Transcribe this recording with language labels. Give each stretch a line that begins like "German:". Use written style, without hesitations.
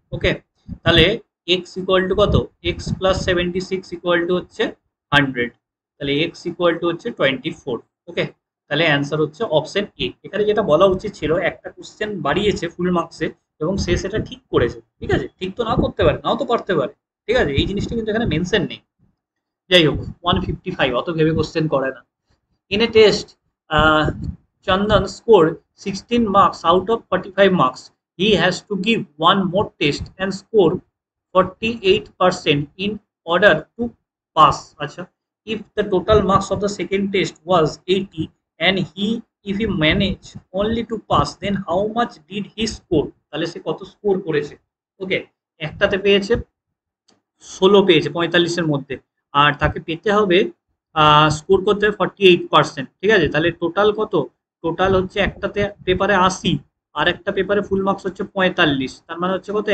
Bangla: ওকে, তাহলে x equal to কত? x plus 76 equal to হচ্ছে 100, তাহলে x ইকুয়াল টু হচ্ছে 24। ওকে, তাহলে অ্যান্সার হচ্ছে অপশন এ। এখানে যেটা বলা উচিত ছিল, একটা কোশ্চেন বাড়িয়েছে ফুল মার্কসে এবং সে সেটা ঠিক করেছে, ঠিক আছে। ঠিক তো নাও করতে পারে, নাও তো পারতে পারে, ঠিক আছে, এই জিনিসটা কিন্তু এখানে মেনশন নেই। যাই হোক, 155 অত ভেবে কোশ্চেন করে না।
English: In a test, Chandan scored 16 marks out of 45 marks. He has to give one more test and score 48% in order to pass. Acha. If the total marks of the second test was 80 and if he managed only to pass, then how much did he score?
Bangla: তাহলে সে কত score করেছে? ওকে, একটাতে পেয়েছে 16, পেয়েছে 45-এর মধ্যে, আর তাকে পেতে হবে স্কোর করতে হবে 48%, ঠিক আছে। তাহলে টোটাল কত? টোটাল হচ্ছে একটাতে পেপারে 80 আর একটা পেপারে ফুল মার্কস হচ্ছে 45, তার মানে হচ্ছে কত?